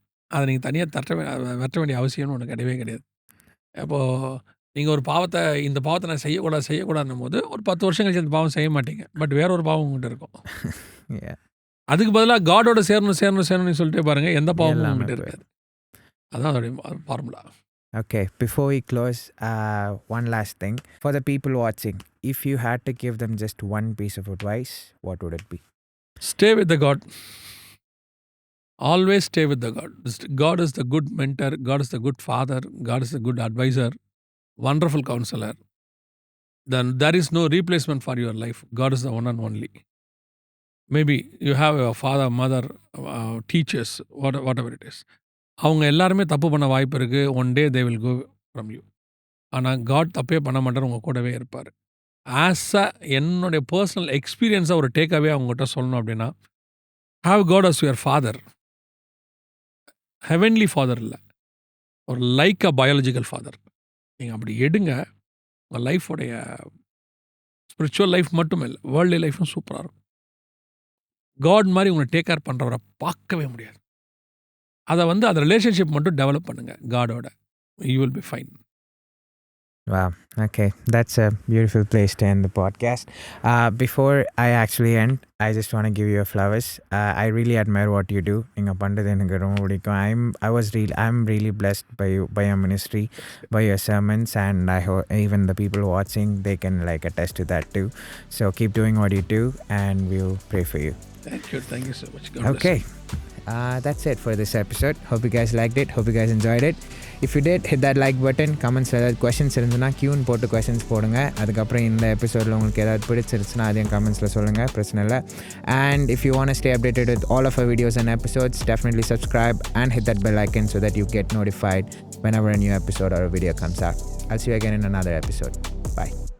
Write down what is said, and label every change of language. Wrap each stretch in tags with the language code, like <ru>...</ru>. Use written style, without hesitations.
<ta>அத நீங்க தனியா வெட்ட வேண்டிய அவசியம்னு ஒண்ணு கிடையவே கிடையாது. அப்போ நீங்க ஒரு இந்த பாவத்த நான் செய்யக்கூடாதுன்னும்போது, ஒரு 10 வருஷம் கழிச்சு அந்த பாவம் செய்ய மாட்டீங்க. பட் வேற ஒரு பாவம் உங்ககிட்ட இருக்கும். அதுக்கு பதிலா காடோட சேரணும்னு சொல்லிட்டே பாருங்க. எந்த பாவமும் உங்ககிட்ட இருக்காது. அதான் அதோடைய formula.</ta> <en>Okay, before we close, one last thing. For the people watching, if you had to give them just one piece of advice, what would it be? Stay with the God. Always stay with the God. God is the good mentor. God is the good father. God is the good advisor. Wonderful counselor. Then there is no replacement for your life. God is the one and only. Maybe you have a father, mother, teachers, whatever it is.</en> <ta>அவங்க எல்லாருமே தப்பு பண்ண வாய்ப்பு இருக்கு.</ta> <en>One day they will go from you.</en> <ta>ஆனா God தப்பே பண்ண மாட்டாரு. உங்க கூடவே இருப்பாரு. என்னுடைய பெர்சனல் எக்ஸ்பீரியன்ஸா ஒரு டேக் அவே அவங்ககிட்ட சொல்லணும் அப்படின்னா,</ta> <en>Have God as your father.</en> <ta>Heavenly father இல்ல. ஒரு லைக் அ பயாலஜிக்கல் ஃபாதர். நீங்க அப்படி எடுங்க. உங்க லைஃபோடைய ஸ்பிரிச்சுவல் லைஃப் மட்டும் இல்ல. வேர்ல்ட்லி லைஃப்பும் சூப்பரா இருக்கும். காட் மாரி உங்கள டேக் கேர் பண்றவர பார்க்கவே முடியாது. அந்த ரிலேஷன்ஷிப் மட்டும் டெவலப் பண்ணுங்க காடோட.</ta> <en>You will be fine. Wow. Okay. That's a beautiful place to end the podcast. Before I actually end, I just want to give you a flowers. I really admire what you do.</en> <ta>நீங்க பண்றது எனக்கு ரொம்ப பிடிக்கும்.</ta> <en>I'm really blessed by your ministry, by your sermons, and I hope even the people watching, they can like attest to that too. So keep doing what you do, and we'll pray for you. Thank you so much. God bless Okay. you. That's it for this episode. Hope you guys liked it. Hope you guys enjoyed it. If you did, hit that like button.</en> <ta>Comments ஏதாவது questions இருந்துன்னா Q-ன்னு போட்டு questions போடுங்க. அதுக்கப்புறம் இந்த எபிசோடில் உங்களுக்கு ஏதாவது பிடிச்சிருச்சுன்னா அதையும் கமெண்ட்ஸில் சொல்லுங்கள், பிரச்சனை இல்லை.</ta> <en>And if you want to stay updated with all of our videos and episodes, definitely subscribe and hit that bell icon so that you get notified whenever a new episode or a video comes out. I'll see you again in another episode. Bye.</en>